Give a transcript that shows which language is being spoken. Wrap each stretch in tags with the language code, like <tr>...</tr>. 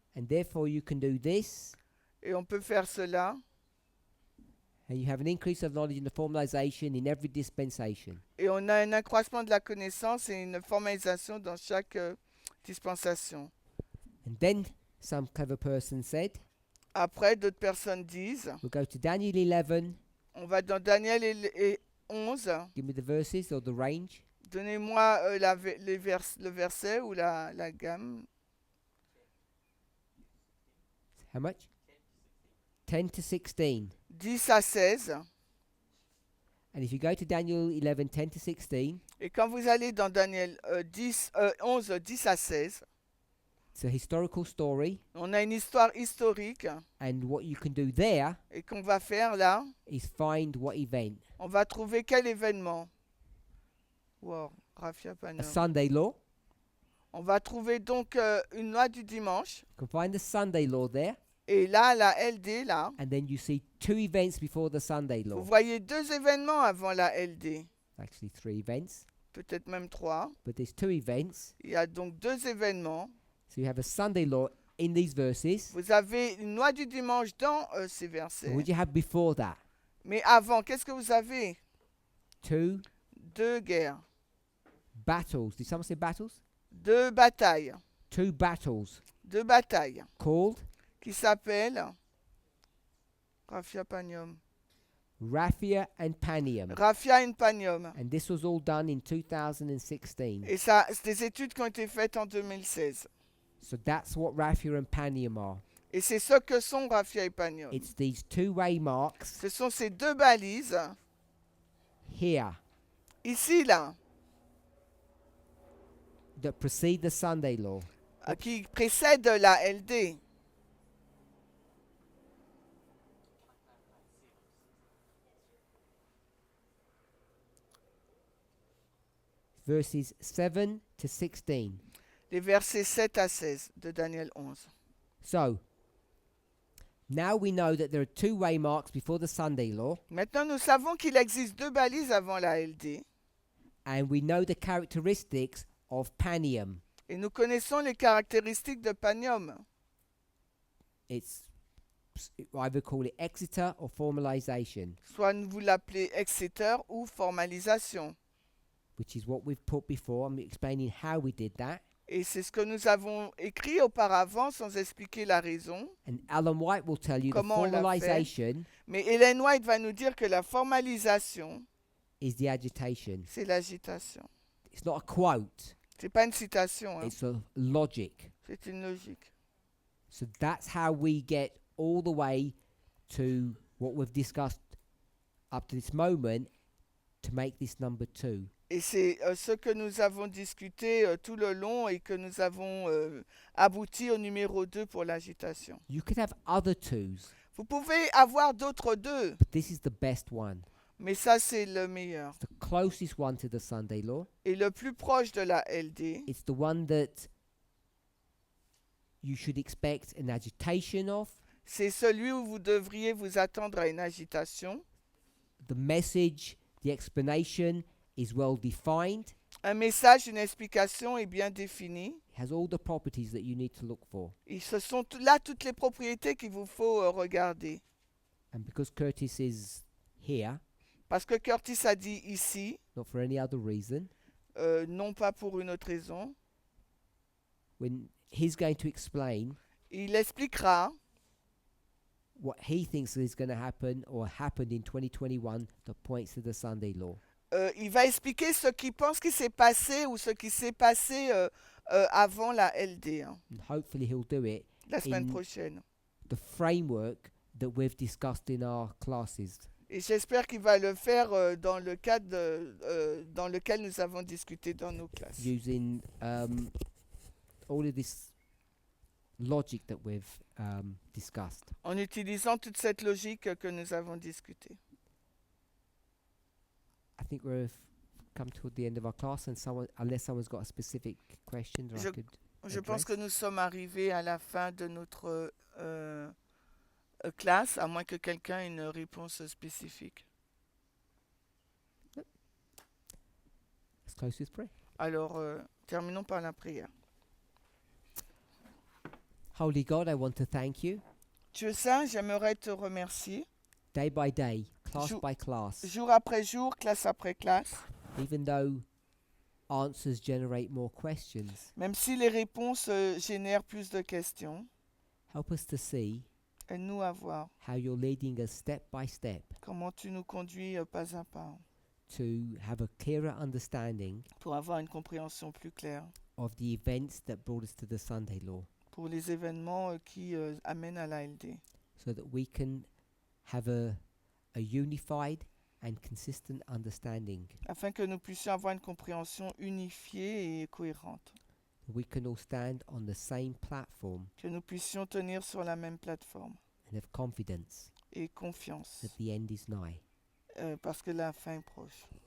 <en>and therefore you can do this,</en> <fr>et on peut faire cela.</fr> <en>and you have an increase of knowledge in the formalization in every dispensation.</en> <fr>Et on a un accroissement de la connaissance et une formalisation dans chaque dispensation.</fr> <en>And then some clever person said,</en> <fr>Après, d'autres personnes disent,</fr> <en>we'll go to Daniel 11,</en> <fr>on va dans Daniel et 11,</fr> <en>give me the verses or the range.</en> <fr>donnez-moi le verset ou la gamme.</fr> <en>How much? 10 to 16.</en> <fr>10 à 16.</fr> <en>And if you go to Daniel 11, 10 to 16,</en> <fr>Et quand vous allez dans Daniel 11, 10 à 16,</fr> <en>it's a historical story.</en> <fr>on a une histoire historique.</fr> <en>And what you can do there</en> <fr>Et qu'on va faire là,</fr> <en>is find what event.</en> <fr>on va trouver quel événement.</fr> <en>Wow, Rafia A Panom. Sunday law.</en> <fr>On va trouver donc une loi du dimanche.</fr> <en>You can find the Sunday law there.</en> <fr>Et là, la LD, là,</fr> <en>And then you see 2 events before the Sunday</en> <fr>vous</fr> <en>law.</en> <fr>voyez 2 événements avant la LD.</fr> <en>Actually 3 events.</en> <fr>Peut-être même 3.</fr> <en>But there's 2 events.</en> <fr>Il y a donc 2 événements.</fr> <en>So you have a Sunday law in these verses.</en> <fr>Vous avez une loi du dimanche dans ces</fr> <en>And</en> <fr>versets.</fr> <en>what do you have before that?</en> <fr>Mais avant, qu'est-ce que vous avez?</fr> <en>2</en> <fr>2 guerres.</fr> <en>battles. Did someone say battles?</en> <fr>2 batailles.</fr> <en>2 battles</en> <fr>2 batailles</fr> <en>called</en> <fr>qui s'appellent Raphia Panium.</fr> <en>Raphia and Panium.</en> <fr>Raphia et Panium.</fr> <en>And this was all done in 2016.</en> <fr>Et ça, c'est des études qui ont été faites en 2016.</fr> <en>So that's what Raphia and Panium are.</en> <fr>Et c'est ce que sont Raphia et Panium.</fr> <en>It's these 2 waymarks</en> <fr>Ce sont ces 2 balises,</fr> <en>here</en> <fr>ici, là,</fr> <en>that precede the Sunday law.</en> <fr>qui précèdent la LD.</fr> <en>Verses 7 to 16.</en> <fr>Les versets 7 à 16 de Daniel 11.</fr> <en>So, now we know that there are 2 waymarks before the Sunday law,</en> <fr>Maintenant, nous savons qu'il existe 2 balises avant la LD.</fr> <en>and we know the characteristics of Panium.</en> <fr>Et nous connaissons les caractéristiques de Panium.</fr> <en>It's either call it Exeter or formalization,</en> <fr>Soit vous l'appelez exeter ou formalisation.</fr> <en>which is what we've put before. I'm explaining how we did that.</en> <fr>Et c'est ce que nous avons écrit auparavant sans expliquer la raison.</fr> <en>And Alan White will tell you the</en> <fr>Comment on l'a fait?</fr> <en>formalization</en> <fr>Mais Ellen White va nous dire que la formalisation,</fr> <en>is the agitation.</en> <fr>c'est l'agitation.</fr> <en>It's not a quote,</en> <fr>C'est pas une citation, hein.</fr> <en>it's a logic.</en> <fr>C'est une logique.</fr> <en>So that's how we get all the way to what we've discussed up to this moment to make this number 2.</en> <fr>Et c'est ce que nous avons discuté tout le long et que nous avons abouti au numéro 2 pour l'agitation.</fr> <en>You could have other 2s,</en> <fr>Vous pouvez avoir d'autres 2,</fr> <en>but this is the best one.</en> <fr>mais ça c'est le meilleur.</fr> <en>It's the closest one to the Sunday law.</en> <fr>Et le plus proche de la LD,</fr> <en>It's the one that you should expect an agitation of.</en> <fr>c'est celui où vous devriez vous attendre à une agitation.</fr> <en>The message, the explanation is well defined.</en> <fr>Un message, une explication est bien définie.</fr> <en>It has all the properties that you need to look for.</en> <fr>Et ce sont là toutes les propriétés qu'il vous faut regarder.</fr> <en>And because Curtis is here,</en> <fr>Parce que Curtis a dit ici,</fr> <en>not for any other reason,</en> <fr>non pas pour une autre raison.</fr> <en>when he's going to explain</en> <fr>Il expliquera</fr> <en>what he thinks is going to happen or happened in 2021 that points to the Sunday law.</en> <fr>il va expliquer ce qu'il pense qui s'est passé ou ce qui s'est passé avant la LD, hein,</fr> <en>And hopefully he'll do it</en> <fr>la semaine</fr> <en>in</en> <fr>prochaine.</fr> <en>the framework that we've discussed in our classes.</en> <fr>Et j'espère qu'il va le faire dans le cadre dans lequel nous avons discuté dans nos classes.</fr> <en>Using all of this logic that we've discussed.</en> <fr>En utilisant toute cette logique que nous avons discutée.</fr> <en>I think we've come toward the end of our class, and unless someone's got a specific question that I could</en> <fr>Je pense</fr> <en>address.</en> <fr>que nous sommes arrivés à la fin de notre classe, à moins que quelqu'un ait une réponse spécifique.</fr> <en>Let's close with prayer.</en> <fr>Alors, terminons par la prière.</fr> <en>Holy God, I want to thank you</en> <fr>Dieu saint, j'aimerais te remercier,</fr> <en>day by day, class</en> <fr>Jou-</fr> <en>by class,</en> <fr>jour après jour, classe après classe,</fr> <en>even though answers generate more questions.</en> <fr>même si les réponses génèrent plus de questions.</fr> <en>Help us to see</en> <fr>Aide-nous à voir</fr> <en>how you're leading us step by step</en> <fr>comment tu nous conduis pas à pas</fr> <en>to have a clearer understanding</en> <fr>pour avoir une compréhension plus claire</fr> <en>of the events that brought us to the Sunday law,</en> <fr>pour les événements qui amènent à la LD,</fr> <en>so that we can have a unified and consistent understanding.</en> <fr>afin que nous puissions avoir une compréhension unifiée et cohérente,</fr> <en>We can all stand on the same platform</en> <fr>que nous puissions tenir sur la même plateforme</fr> <en>and have confidence</en> <fr>et confiance,</fr> <en>that the end is nigh.</en> <fr>parce que la fin est proche.</fr>